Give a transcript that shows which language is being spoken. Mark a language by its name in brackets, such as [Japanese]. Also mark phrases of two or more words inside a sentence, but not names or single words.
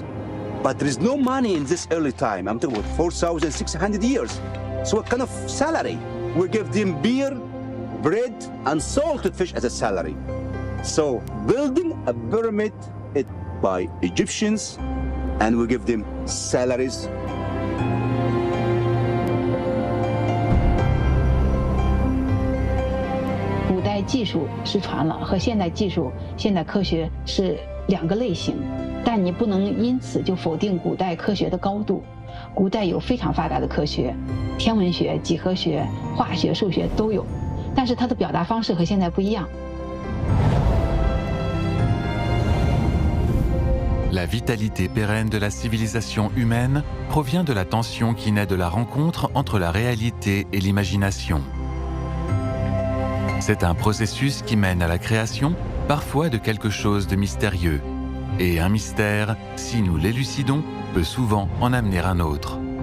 [English] But there is no money in this early time. I'm talking about 4,600 years. So what kind of salary? We give them beer, bread, and salted fish as a salary. So building a pyramid by Egyptians, and we give them salaries. [Chinese] 古代技术失传了，和现代技术、现代科学是两个类型，但你不能因此就否定古代科学的高度。古代有非常发达的科学，天文学、几何学、化学、数学都有，但是它的表达方式和现在不一样。 [French] La vitalité pérenne de la civilisation humaine provient de la tension qui naît de la rencontre entre la réalité et l'imagination. C'est un processus qui mène à la création, parfois de quelque chose de mystérieux. Et un mystère, si nous l'élucidons, peut souvent en amener un autre.